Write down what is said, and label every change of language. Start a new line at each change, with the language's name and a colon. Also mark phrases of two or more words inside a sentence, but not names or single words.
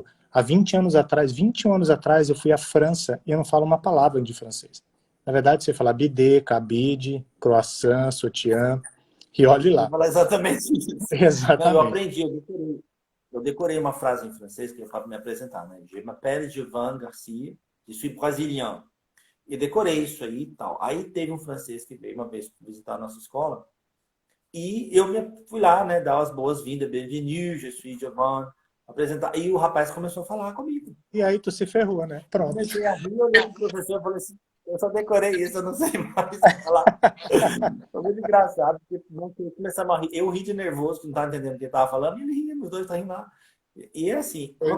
Portuguese: Há 20 anos atrás, 21 anos atrás, eu fui à França e eu não falo uma palavra de francês. Na verdade, você fala bidê, cabide, croissant, sutiã, e olhe Eu ia lá. falar exatamente isso. Não, eu Exatamente. aprendi, eu decorei. Eu decorei uma frase em francês que eu falo para me apresentar, né?
French: Je m'appelle Jovan Garcia, je suis brésilien.
Portuguese: E decorei isso aí e tal. Aí teve um francês que veio uma vez visitar a nossa escola e eu fui lá, né, dar as boas-vindas,
French: bienvenue, je suis Jovan,
Portuguese: apresentar. E o rapaz começou a falar comigo. E aí tu se ferrou, né? Eu Pronto. comecei a rir, olhei pro professor e falei assim, eu só decorei isso, eu não sei mais falar. Foi muito engraçado, porque não começava a rir. Eu ri de nervoso, que não estava entendendo o que ele estava falando, e ele ria, os dois estavam rindo lá. E assim, uma